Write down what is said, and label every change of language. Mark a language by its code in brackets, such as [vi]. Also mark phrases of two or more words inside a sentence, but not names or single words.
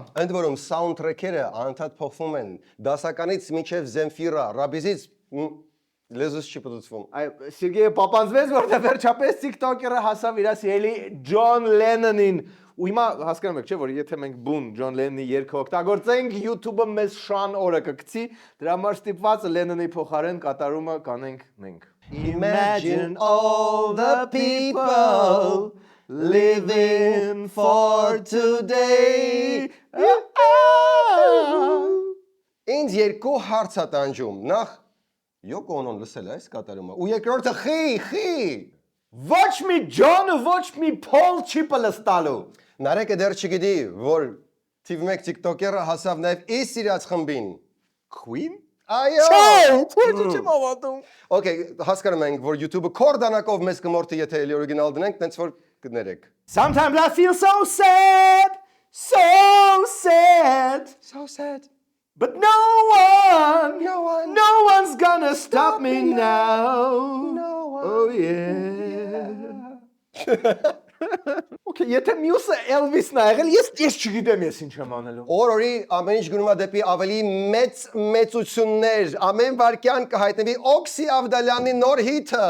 [hy] Ընդ որում soundtrack-երը անընդհատ փոխվում են, դասականից մինչև Zemfira, Rabizից լեզուս չի պատուցվում։ Այո, Սերգեյը պապանձվեց, որտեղ վերջապես TikToker-ը հասավ իր սիրելի Ջոն Լենոնին։ Ու հիմա հասկանում եք, չէ, որ եթե մենք բուն Ջոն Լենոնի երգը օգտագործենք, YouTube-ը մեզ շան օրը կգցի, դրա համար ստիպված Լենոնի փոխարեն կատարումը կանենք մենք։ [en] Imagine all the people living for today. [hy] Ինձ երկու հարց է տանջում։ Նախ Yoko Ono-ն լսել է այս կատարումը։ Ու երկրորդը խի։ Ոչ մի Ջոն ու ոչ մի Փոլ չի պլստալու։ Նարեկը դեռ չգիտի, որ թիվ 1 TikToker-ը հասավ նաև իր սիրած խմբին։ [en] Queen? [hy] Այո։ Չէ, չեմ հավատում։ Okay, հասկանում ենք, որ YouTube-ը կորդանակով մեզ կմորթի, եթե էլի օրիգինալ դնենք, տենց որ կներեք։ [en] Sometimes I feel so sad. But no one's gonna stop me now. No one. Oh Okay, [hy] եթե մյուսը Elvis-ն ա եղել, ես չգիտեմ ես ինչ եմ անելու։ Օրորի ամեն ինչ գնում է դեպի ավելի մեծ մեծություններ։ Ամեն վարքյան կհայտնվի Օքսի Ավդալյանի նոր հիթը։